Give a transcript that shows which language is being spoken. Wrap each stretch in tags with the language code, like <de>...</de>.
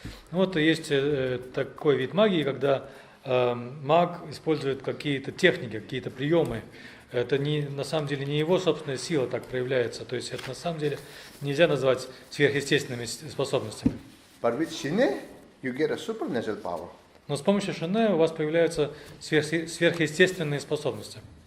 <ru>Вот есть такой вид магии, когда маг использует какие-то техники, какие-то приемы. Это на самом деле не его собственная сила так проявляется. То есть это на самом деле нельзя назвать сверхъестественными способностями.</ru> <en>But with shine, you get a supernatural power.</en> <ru>Но с помощью шине у вас появляются сверхъестественные способности.</ru>